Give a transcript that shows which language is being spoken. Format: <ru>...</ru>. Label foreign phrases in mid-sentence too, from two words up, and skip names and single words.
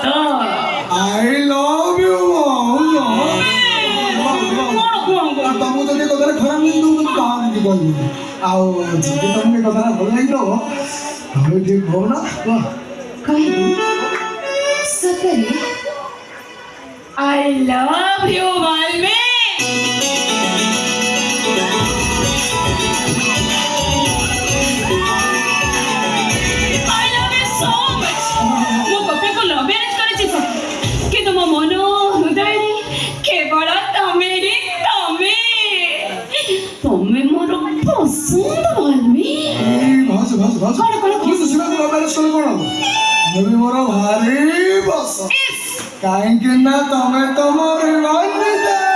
<en>I love you</en> <or>ଭାଉଜ ତମକୁ ଯଦି କଥାରେ ଖରାପ ଲାଗିବ ତମେ କାହାକୁ କହିବି ଆଉ ଯଦି ତମକୁ କଥାଟା ଭଲ ଲାଗିବ ତମେ ଟିକେ କହୁନ କହିବି ସତରେ</or> <en>I love you Malvi I love you so much</en> <or>ମୁଁ ଗୋପୀକୁ</or> <en>love marriage</en> <or>କରିଛି କିନ୍ତୁ ମୋ ମନ ହୃଦୟରେ କେବଳ ତମେ ହିଁ ତମେ ମୋର ପସନ୍ଦ ମାଲମି ଭାଉଜ ଭାଉଜ ଭାଉଜ କଣ କଣ ମୁଁ ସୁଶୀଳାକୁ</or> <en>love marriage</en> <or>କଲେ କଣ ହବ ମୁଁ ବି ମୋର ଭାରି ପସନ୍ଦ କାହିଁକି ନା ତମେ ତ ମୋର ବନିତା</or>